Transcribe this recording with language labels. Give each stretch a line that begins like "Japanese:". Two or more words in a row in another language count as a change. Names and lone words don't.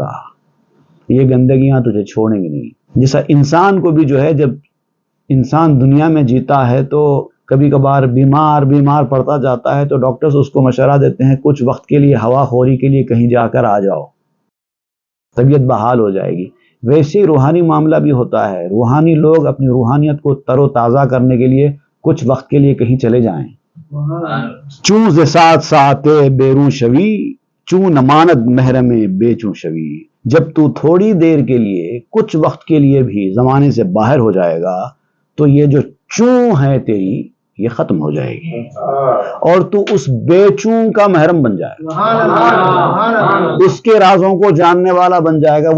Urdu: یہ گندگیاں تجھے چھوڑیں گی نہیں۔ جیسا انسان کو بھی جو ہے، جب انسان دنیا میں جیتا ہے تو کبھی کبھار بیمار پڑتا جاتا ہے، تو ڈاکٹرز اس کو مشورہ دیتے ہیں کچھ وقت کے لیے ہوا خوری کے لیے کہیں جا کر آ جاؤ، طبیعت بحال ہو جائے گی۔ ویسے روحانی معاملہ بھی ہوتا ہے، روحانی لوگ اپنی روحانیت کو تر و تازہ کرنے کے لیے کچھ وقت کے لیے کہیں چلے جائیں۔
Persian: چون ز سات ساعت بیرون شوی، چون نماند محرم بے چون شوی۔
Urdu: جب تو تھوڑی دیر کے لیے، کچھ وقت کے لیے بھی زمانے سے باہر ہو جائے گا، تو یہ جو چون ہے تیری، یہ ختم ہو جائے گی، اور تو اس بے چون کا محرم بن جائے گا، اس کے رازوں کو جاننے والا بن جائے گا۔